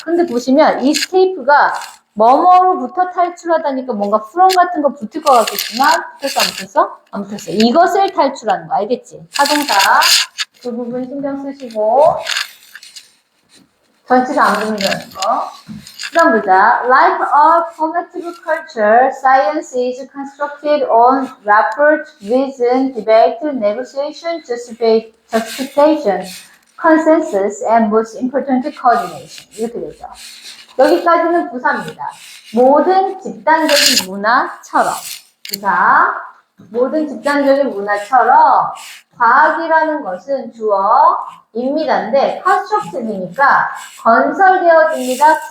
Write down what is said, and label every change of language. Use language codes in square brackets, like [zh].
[ko] 근데 보시면 escape가 뭐뭐로부터 탈출하다니까 뭔가 from 같은 거 붙을 것 같겠지만 붙었어 안 붙었어? 안 붙었어. 이것을 탈출하는 거 알겠지? 타동사 그 부분 신경 쓰시고 전치사 안 붙는다는 거. 그럼 보자. [en] Like a collective culture, science is constructed on rapport, vision, debate, negotiation, justification, consensus, and most importantly, coordination. [ko] 이렇게 되죠. 여기까지는 부사입니다. 모든 집단적인 문화처럼. 부사. 모든 집단적인 문화처럼 과학이라는 것은 주어입니다인데 constructive니까 건설되어집니다.